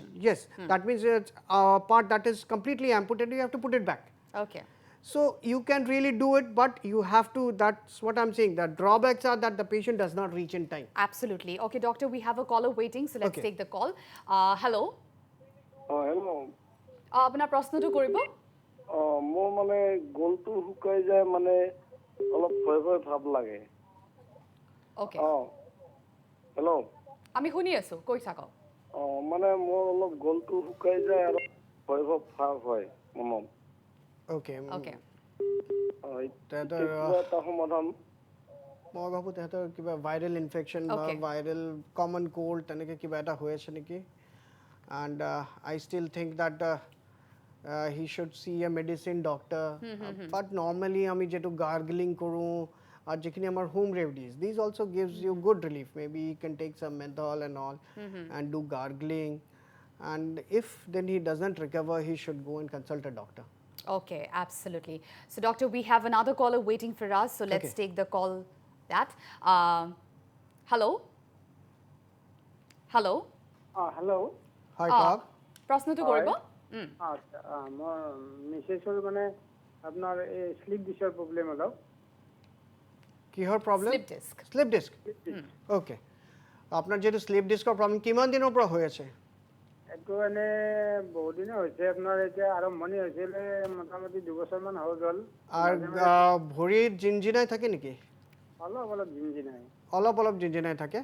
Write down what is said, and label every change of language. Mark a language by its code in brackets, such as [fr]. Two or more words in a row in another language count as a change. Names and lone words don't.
[en] Yes, that means it's a part that is completely amputated, you have to put it back. Okay. So you can really do it, but you have to, that's what I'm saying, the drawbacks are that the patient does not reach in time. Absolutely. Okay, doctor, we have a caller waiting, so let's Okay. take the call. Hello. [as] হেল্ল' আপোনাৰ প্ৰশ্নটো কৰিব? মোৰ মানে গলটো শুকাই যায়, মানে অলপ ভয় ভয় ভাৱ লাগে। [en] Okay. [as] হেল্ল' আমি শুনি আছো, কৈ থাকক। মানে মোৰ অলপ গলটো শুকাই যায় আৰু ভয় ভয় ভাৱ হয় মনত। [en] Okay. Okay. [as] এটা সমাধান। মই ভাবো তেহেঁতৰ কিবা [en] viral infection [as] বা [en] Okay. viral common cold [as] তেনেকৈ কিবা এটা হৈ আছে নেকি। [en] And I still think that he should see a medicine doctor. But normally [as] আমি যেটো gargling কৰোঁ আর যেখিনি আমার [en] home remedies, these also gives you good relief. Maybe you can take some menthol and all and do gargling. And if then he doesn't recover, he should go and consult a doctor. Okay, absolutely. So, doctor, we have another caller waiting for us, so let's Okay. take the call. Hello. Hello. [as] হেল্ল' [en] Hi, Kak. [as] প্ৰশ্নটো কৰিব? আচ্ছা মোৰ মিছেছৰ মানে আপোনাৰ এই [en] slip discৰ problem [as] অলপ। কিহৰ problem? [en] Slip disc. Slip disc. Okay. [as] আপনার যেটো [en] slip discৰ problem [as] কিমান দিনৰ পৰা হৈ আছে? এইটো এনে বহুত দিনে হৈছে, আপোনাৰ এতিয়া আৰম্ভণি হৈছিলে মোটামুটি 2 বছৰমান হৈ গ'ল। আর ভৰিত জিনজিনাই থাকে নেকি? অলপ অলপ জিনজিনাই। অলপ অলপ জিনজিনাই থাকে।